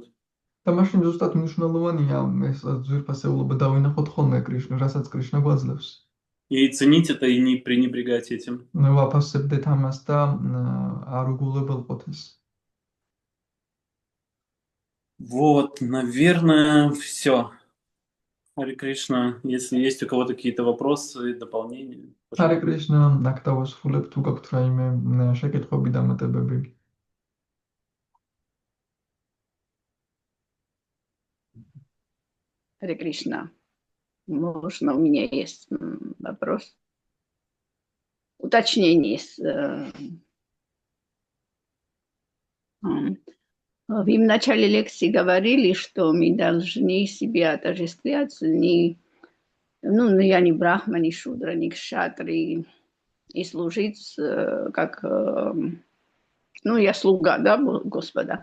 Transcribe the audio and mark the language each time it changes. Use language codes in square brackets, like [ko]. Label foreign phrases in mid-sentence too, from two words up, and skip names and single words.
[ka] და მაშინ ზუსტად მნიშვნელოვანია ეს ძვირფასეულობა დავინახოთ ხოლმე კრიშნა, რასაც კრიშნა გვაძლევს. [ru] И ценить это, и не пренебрегать этим. [ka] ვაფასებდეთ ამას და არ უგულებელყოთ ეს. [ru] Вот, наверное, все. Харе Кришна, если есть у кого-то какие-то вопросы, дополнения. [ka] ჰარე კრიშნა, აქ დავასრულებ თუ გაქვთ რაიმე შეკითხვები, დამატებები. [ru] Харе Кришна, можно, у меня есть вопрос. Уточнение. Вы в начале лекции говорили, что мы должны себя отождествлять, я не брахма, не шудра, не кшатри, и служить как, я слуга, да, Господа.